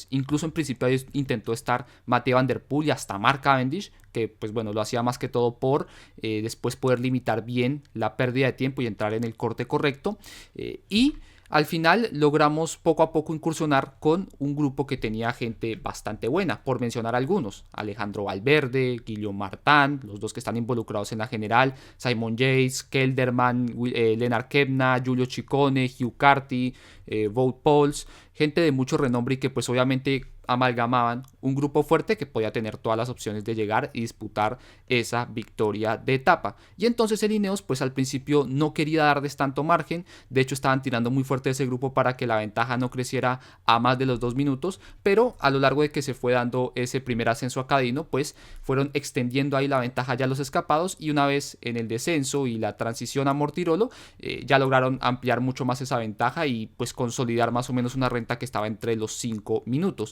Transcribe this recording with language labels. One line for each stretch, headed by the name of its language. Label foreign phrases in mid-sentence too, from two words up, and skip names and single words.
Spanish: Incluso en principio intentó estar Mathieu Van Der Poel y hasta Mark Cavendish, que pues bueno, lo hacía más que todo por después poder limitar bien la pérdida de tiempo y entrar en el corte correcto. Y al final logramos poco a poco incursionar con un grupo que tenía gente bastante buena, por mencionar algunos: Alejandro Valverde, Guillaume Martin, los dos que están involucrados en la general, Simon Yates, Kelderman, Lennart Kemna, Giulio Ciccone, Hugh Carty, Wout Poels, gente de mucho renombre, y que pues obviamente amalgamaban un grupo fuerte que podía tener todas las opciones de llegar y disputar esa victoria de etapa. Y entonces el Ineos pues al principio no quería darles tanto margen, de hecho estaban tirando muy fuerte de ese grupo para que la ventaja no creciera a más de los 2 minutos, pero a lo largo de que se fue dando ese primer ascenso a Cadino, pues fueron extendiendo ahí la ventaja ya los escapados, y una vez en el descenso y la transición a Mortirolo, ya lograron ampliar mucho más esa ventaja y pues consolidar más o menos una renta que estaba entre los 5 minutos.